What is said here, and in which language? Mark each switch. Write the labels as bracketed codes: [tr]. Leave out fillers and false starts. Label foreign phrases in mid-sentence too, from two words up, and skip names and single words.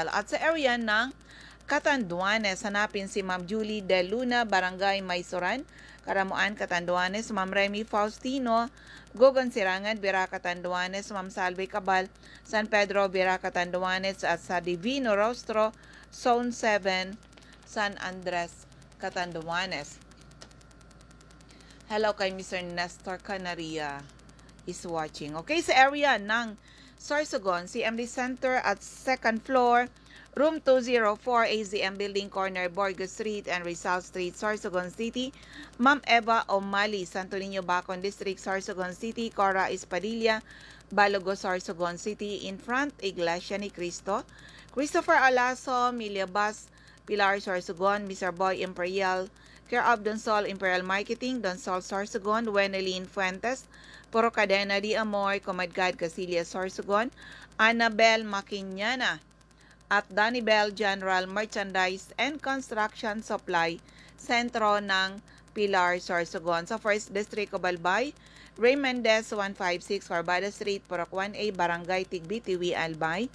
[tl] At sa area ng Catanduanes, hanapin si Ma'am Julie De Luna, Barangay Maysoran, Karamuan, Catanduanes, Ma'am Remy Faustino, Gogon Sirangan, Bira, Catanduanes, Ma'am Salve Cabal, San Pedro, Bira, Catanduanes, at sa Divino Rostro, Zone 7, San Andres, Catanduanes. Hello kay Mr. Nestor Canaria [en] is watching. [tl] Okay, sa area ng Sorsogon, CMD Center at [en] 2nd floor, [tl] Room 204, AZM Building, Corner, Borgo Street and Rizal Street, Sorsogon City. Ma'am Eva Omali, Santo Niño, Bacon District, Sorsogon City. Cora Espadilla, Balogo, Sorsogon City. [en] In front, [tl] Iglesia ni Cristo. Christopher Alaso, Milia Bas, Pilar Sorsogon, Mr. Boy Imperial, [en] care of [tl] Donsol Imperial Marketing, Donsol Sorsogon, Wenelin Fuentes, Puro Cadena di Amor, Comadgad Casillas Sorsogon, Annabel Maquiñana, at Danibel General Merchandise and Construction Supply, sentro ng Pilar Sorsogon. Sa 1st District of Albay, Ray Mendez 156 Barbada Street, Purok 1A, Barangay Tigbitiwi, Albay.